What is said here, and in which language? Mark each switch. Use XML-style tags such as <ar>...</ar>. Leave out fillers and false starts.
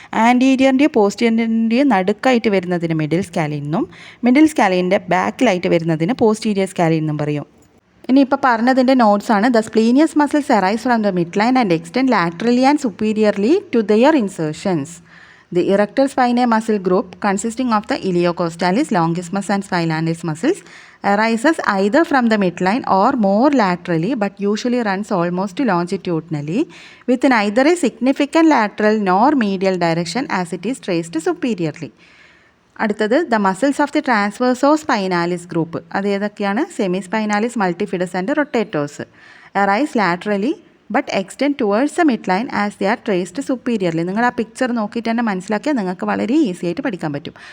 <ml>ആൻറ്റീരിയറിൻ്റെയും പോസ്റ്റീരിയറിൻ്റെയും നടുക്കായിട്ട് വരുന്നതിന് മിഡിൽ സ്കാലീൻ എന്നും, മിഡിൽ സ്കാലീൻ്റെ ബാക്കിലായിട്ട് വരുന്നതിന് പോസ്റ്റീരിയർ സ്കാലീൻ എന്നും പറയും. ഇനി ഇപ്പോൾ പറഞ്ഞതിൻ്റെ നോട്ട്സാണ്.</ml> <en>The splenius muscles arise from the mid line and extend laterally and superiorly to their insertions. The erector spinae muscle group, consisting of the iliocostalis, longismus and spinalis muscles, arises either from the midline or more laterally but usually runs almost longitudinally with neither a significant lateral nor medial direction as it is traced superiorly.</en> <ml>അടുത്തത്</ml> <en>The muscles of the transverso spinalis group.</en> <ml>അത് ഏതൊക്കെയാണ്?</ml> <en>Semi spinalis, multifidus and rotatores. Arise laterally but extend towards the mid line as they are traced superiorly.</en> <ml>നിങ്ങൾ ആ picture നോക്കിയിട്ട് തന്നെ മനസ്സിലാക്കിയാൽ നിങ്ങൾക്ക് വളരെ ഈസി ആയിട്ട് പഠിക്കാൻ പറ്റും.</ml>